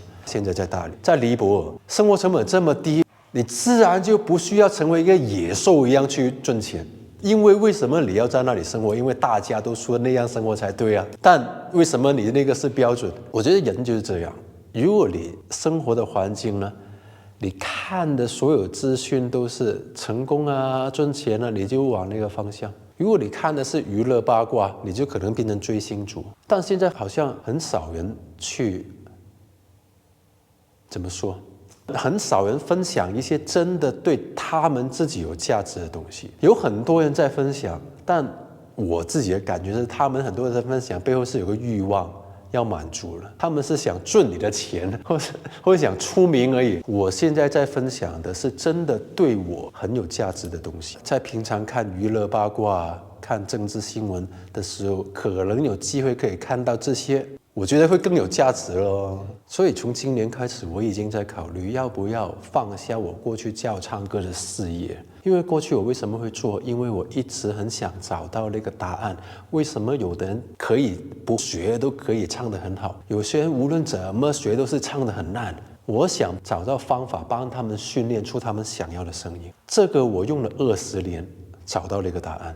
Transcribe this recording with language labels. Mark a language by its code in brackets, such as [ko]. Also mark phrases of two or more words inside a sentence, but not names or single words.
[zh] 現在在大理，在尼泊爾，生活成本這麼低，你自然就不需要成為一個野獸一樣去賺錢。因為為什麼你要在那裡生活？因為大家都說那樣生活才對啊。但為什麼你那個是標準？我覺得人就是這樣。如果你生活的環境呢，你看的所有資訊都是成功啊、賺錢啊，你就往那個方向。如果你看的是娛樂八卦，你就可能變成追星族。但現在好像很少人去，怎麼說？很少人分享一些真的對他們自己有價值的東西。有很多人在分享，但我自己的感覺是，他們很多人在分享背後是有個慾望要滿足了，他們是想賺你的錢，或者想出名而已。我現在在分享的是真的對我很有價值的東西。在平常看娛樂八卦、看政治新聞的時候，可能有機會可以看到這些，我覺得會更有價值咯。所以從今年開始，我已經在考慮要不要放下我過去教唱歌的事業。因為過去我為什麼會做？因為我一直很想找到那個答案。為什麼有的人可以不學都可以唱得很好，有些人無論怎麼學都是唱得很爛？我想找到方法幫他們訓練出他們想要的聲音。這個我用了20年找到了一個答案。